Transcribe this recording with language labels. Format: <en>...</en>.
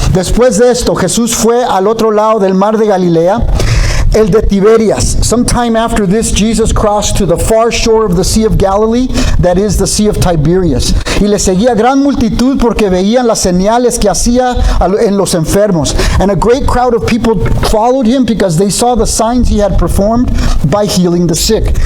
<es>Después de esto, Jesús fue al otro lado del mar de Galilea, el de Tiberias.</es> <en>Sometime after this, Jesus crossed to the far shore of the Sea of Galilee, that is the Sea of Tiberias.</en> <es>Y le seguía gran multitud porque veían las señales que hacía en los enfermos.</es> <en>And a great crowd of people followed him because they saw the signs he had performed by healing the sick.</en>